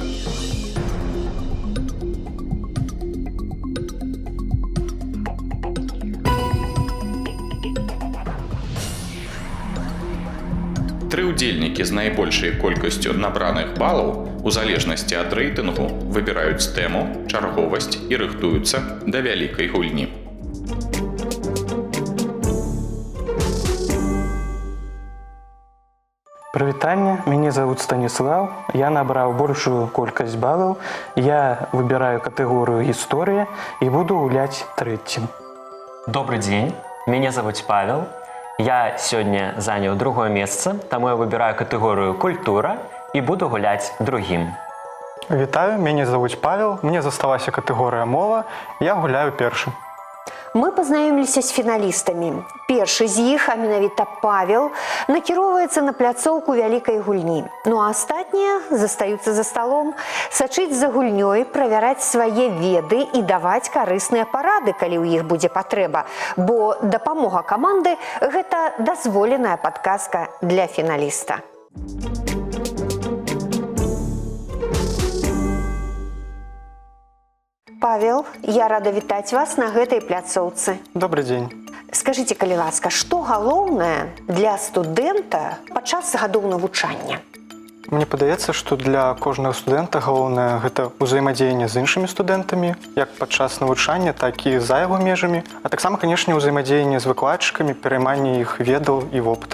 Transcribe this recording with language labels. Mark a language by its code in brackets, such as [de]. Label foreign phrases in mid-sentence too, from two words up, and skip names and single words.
[be] Тры ўдзельнікі з найбольшай колькасцю набраных балаў у залежнасці ад рэйтынгу выбіраюць тэму, чарговасць і рыхтуюцца да вялікай гульні. Прывітанне, мяне зовут Станіслаў, я набраў большую колькасць балаў, я выбіраю катэгорыю гісторыя і буду гуляць 3-м. [ru] Добрый день, меня зовут Павел. Я сегодня занял 2-е место, тому я выбираю категорию «Культура» и буду гулять 2-м. [be] Вітаю, мяне зовут Павел, мне засталася катэгорыя мова, я гуляю 1-м. Мы пазнаёміліся з фіналістамі. Першы з іх, а менавіта Павел, накіроўваецца на пляцоўку вялікай гульні. Ну а астатнія застаюцца за сталом, сачыць за гульнёй, правяраць свае веды і даваць карысныя парады, калі ў іх будзе патрэба, бо дапамога каманды – гэта дазволеная падказка для фіналіста. Павел, я рада вітаць вас на гэтай пляцоўцы. [ru] Добрый день. Скажите, [be] калі ласка, што галоўнае для студэнта падчас гадоў навучання? Мне падаецца, што для кожнага студэнта галоўнае гэта ўзаемадзеянне з іншымі студэнтамі, як падчас навучання, так і за яго межамі, а таксама, канешне, ўзаемадзеянне з выкладчыкамі, перайманне іх ведаў і вопыта.